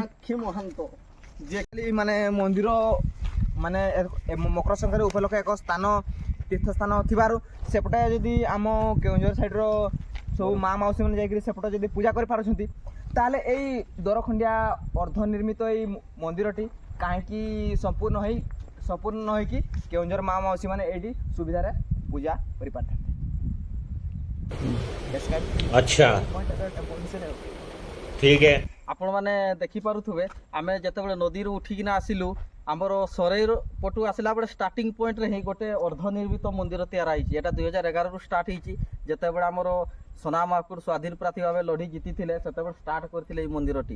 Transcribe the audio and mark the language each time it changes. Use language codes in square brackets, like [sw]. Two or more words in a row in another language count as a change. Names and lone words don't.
[or] ମହାନ୍ତ ଯେ ମାନେ ମନ୍ଦିର ମାନେ ମକର ସଂକ୍ରାନ୍ତି ଉପଲକ୍ଷେ ଏକ ସ୍ଥାନ ତୀର୍ଥ ସ୍ଥାନ ଥିବାରୁ ସେପଟେ ଯଦି ଆମ କେଉଁଝର ସାଇଡ଼ର ସବୁ ମା ମାଉସୀ ମାନେ ଯାଇକରି ସେପଟେ ଯଦି ପୂଜା କରିପାରୁଛନ୍ତି ତାହେଲେ ଏଇ ଦରଖଣ୍ଡିଆ ଅର୍ଦ୍ଧ ନିର୍ମିତ ଏଇ ମନ୍ଦିରଟି କାହିଁକି ସମ୍ପୂର୍ଣ୍ଣ ନ ହେଇକି କେଉଁଝର ମା ମାଉସୀ ମାନେ ଏଇଠି ସୁବିଧାରେ ପୂଜା କରିପାରିଥାନ୍ତି। [hi] अच्छा ठीक है। [or] ଆପଣମାନେ ଦେଖିପାରୁଥିବେ ଆମେ ଯେତେବେଳେ ନଦୀରୁ ଉଠିକିନା ଆସିଲୁ ଆମର ସରେଇର ପଟୁ ଆସିଲା ବେଳେ ଷ୍ଟାର୍ଟିଂ ପଏଣ୍ଟରେ ହିଁ ଗୋଟେ ଅର୍ଦ୍ଧନିର୍ମିତ ମନ୍ଦିର ତିଆରି ହେଇଛି। ଏଇଟା 2011ରୁ ଷ୍ଟାର୍ଟ ହେଇଛି। ଯେତେବେଳେ ଆମର ସୋନା ମହାକୁଡ଼ ସ୍ୱାଧୀନ ପ୍ରାର୍ଥୀ ଭାବେ ଲଢ଼ି ଜିତିଥିଲେ ସେତେବେଳେ ଷ୍ଟାର୍ଟ କରିଥିଲେ ଏଇ ମନ୍ଦିରଟି।